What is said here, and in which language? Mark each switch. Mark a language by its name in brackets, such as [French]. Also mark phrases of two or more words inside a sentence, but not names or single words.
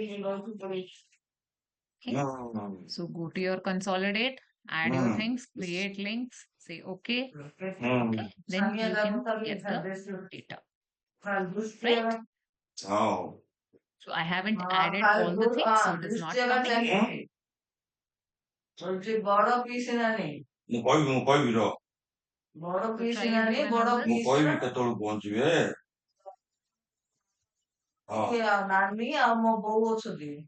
[English] Okay, so go to your consolidate, add your things, create links, say okay. Okay, then you can get the data. Right? Oh. So I haven't added all the things, so it is not coming. [Odia] ମୁଁ କହିବି ର ମୁଁ କହିବି କେତେବେଳକୁ ପହଞ୍ଚିବେ ନାନୀ ଆଉ ମୋ ବୋଉ ଅଛନ୍ତି